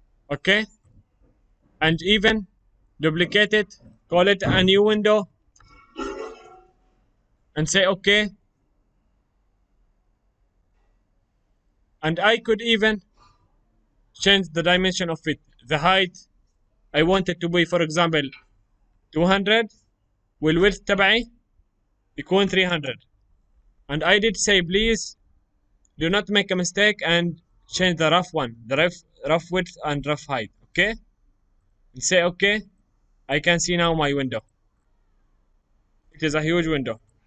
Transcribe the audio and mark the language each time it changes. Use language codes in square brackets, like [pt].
[en] Okay, and even duplicate it, call it a new window, and say okay. And I could even change the dimension of it. The height I want it to be, for example, 200. [ar] والwidth تبعي يكون 300. [en] And I did say please do not make a mistake and change the rough one, the rough width and rough height. Okay, and say okay. I can see now my window. It is a huge window.